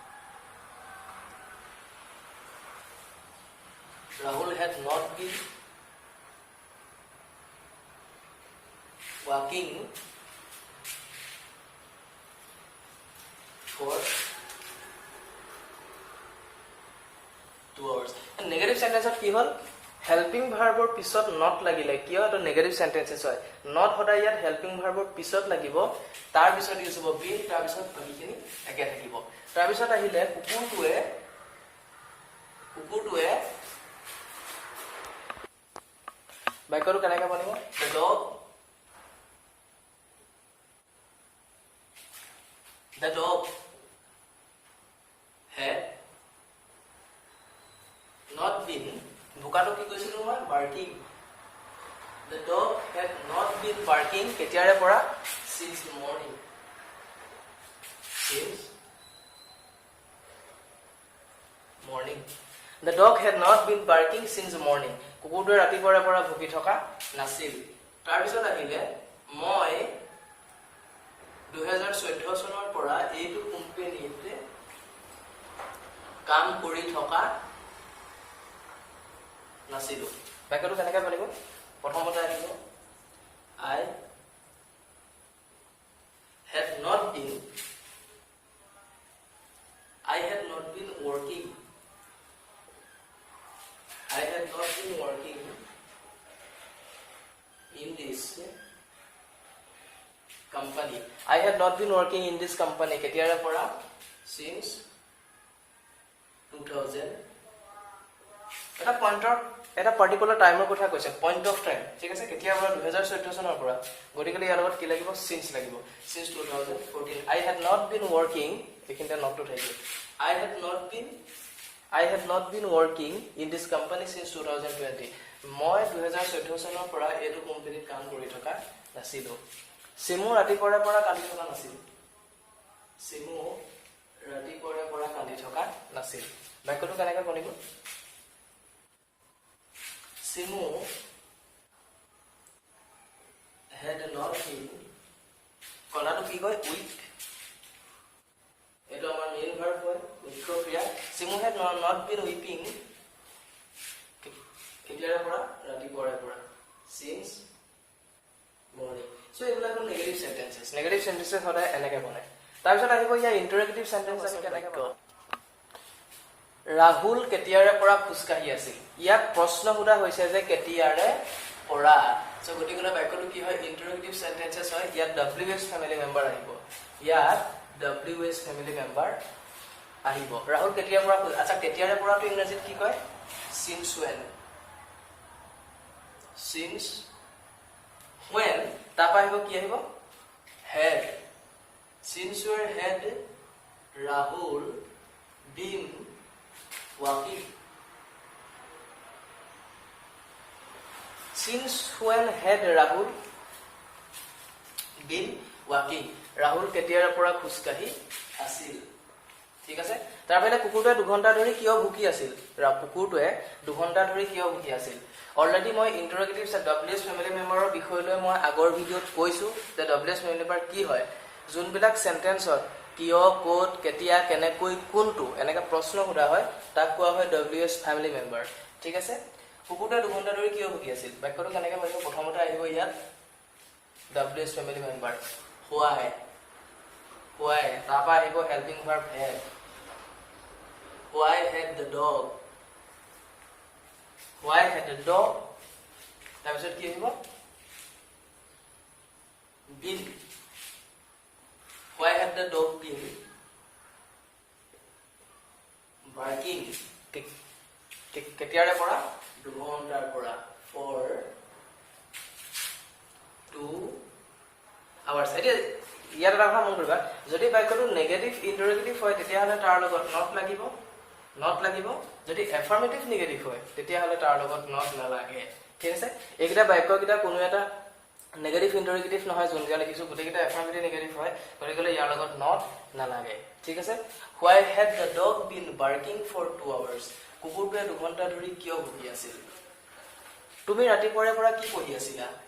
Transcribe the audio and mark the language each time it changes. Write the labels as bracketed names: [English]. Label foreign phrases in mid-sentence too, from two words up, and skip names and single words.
[English] had not been walking for 2 hours. negative sentenceত [Assamese] কি হল [English] helping verbৰ [Assamese] পিছত নট লাগিলে কিয় এটা [English] negative sentences [Assamese] হয় নট সদায় ইয়াত [English] helping verbৰ [Assamese] পিছত লাগিব তাৰ পিছত ইউজ হ'ব বিন তাৰ পিছত বাকিখিনি একে থাকিব তাৰ পিছত আহিলে কুকুৰটোৱে বাক্যটো কেনেকৈ বনিব [English] the dog had not been [Assamese] বুকাটো কি কৈছিলো মই [English] barking the dog had not been barking [Assamese] কেতিয়াৰে পৰা [English] since morning the dog had not been barking since morning [Assamese] কুকুৰটোৱে ৰাতিপুৱাৰে পৰা ভুকি থকা নাছিল তাৰ পিছত আহিলে মই 2014 চনৰ পৰা এইটো কোম্পানীতে কাম কৰি থকা নাছিলো বাক্যটো কেনেকৈ বনিব প্ৰথমতে আহিব [English] I had not been working in this company I had not been working in this company [Assamese] কেতিয়াৰে পৰা [English] since [Assamese] 2000 এটা পইণ্টৰ এটা [English] particular timeৰ [Assamese] কথা কৈছে [English] point of time [Assamese] ঠিক আছে কেতিয়াৰ পৰা 2014 চনৰ পৰা গতিকে ইয়াৰ লগত কি লাগিব since লাগিব [English] since 2014 I had not been working [Assamese] এখিনতে নটটো থাকিব [English] I had not been working in this company since 2020 [Assamese] মই 2014 চনৰ পৰা এইটো কোম্পানীত কাম কৰি থকা নাছিলো সিমু ৰাতিপুৱাৰে পৰা কান্দি থকা নাছিল বাক্যটো কেনেকৈ বনিব সিমু [English] had not been [Assamese] কলাটো কি কয় উইক এইটো আমাৰ [English] main verb [Assamese] হয় মুখ্য ক্ৰিয়া সিমু [English] had not been weeping [Assamese] কেতিয়াৰে পৰা ৰাতিপুৱাৰে পৰা [English] since morning [Assamese] so এইবিলাক হ'ল [English] negative sentences [Assamese] সদায় এনেকৈ বনায় তাৰপিছত আহিব ইয়াৰ [English] interrogative sentence [Assamese] আমি কেনেকৈ বনাওঁ ৰাহুল কেতিয়াৰে পৰা খোজকাঢ়ি আছিল ইয়াক প্ৰশ্ন সোধা হৈছে যে কেতিয়াৰে পৰা সো গতিকে বাক্যটো কি হয় [English] interrogative sentences [Assamese] হয় ইয়াত [English] WH family member [Assamese] আহিব ৰাহুল কেতিয়াৰে পৰা আচ্ছা কেতিয়াৰে পৰাটো ইংৰাজীত কি কয় [English] since when [Assamese] তাৰপা আহিব কি আহিব [English] had since where had Rahul been walking since when had Rahul been walking [Assamese] Rahul কেতিয়াৰে পৰা খোজকাঢ়ি আছিল ঠিক আছে তাৰ মানে কুকুৰটোৱে 2 ঘণ্টা ধৰি কিয় ভুকি আছিল কুকুৰটোৱে 2 ঘণ্টা ধৰি কিয় ভুকি আছিল অলৰেডি মই [English] interrogative WH family memberৰ [Assamese] বিষয় লৈ মই আগৰ ভিডিঅত কৈছো যে [English] WH family [Assamese] মেম্বাৰ কি হয় যোনবিলাক সেন্টেন্সত কিয় কোট কেতিয়া কেনেকৈ কোনটো এনেকা প্ৰশ্ন সোধা হয় তাক কোৱা হয় [English] WH family member [Assamese] ঠিক আছে কুকুৰটোৱে 2 ঘণ্টা ধৰি কিয় ভুকি আছিল বাক্যটো কেনেকৈ বনিব প্ৰথমতে আহিব ইয়াত [English] WH family member why [Assamese] তাৰপা আহিব [English] helping verb had why had the dog [Assamese] তাৰপিছত কি আহিব [English] been why had the dog been barking [Assamese] কেতিয়াৰে পৰা 2 ঘণ্টাৰ পৰা [English] for 2 hours [Assamese] এতিয়া ইয়াত এটা কথা মন কৰিবা যদি বাক্যটো [English] negative interrogative [Assamese] হয় তেতিয়াহ'লে তাৰ লগত নট লাগিব যদি [English] affirmative negative [Assamese] হয় তেতিয়াহ'লে তাৰ লগত নট নালাগে ঠিক আছে এইকেইটা বাক্যকেইটা কোনো এটা [English] negative interrogative [Assamese] নহয় যোনকেইটা লিখিছো গোটেইকেইটা [English] affirmative negative [Assamese] হয় গতিকে ইয়াৰ লগত নট নালাগে ঠিক আছে [English] why had the dog been barking for 2 hours [Assamese] কুকুৰটোৱে 2 ঘণ্টা ধৰি কিয় ভুকি আছিল তুমি ৰাতিপুৱাৰে পৰা কি পঢ়ি আছিলা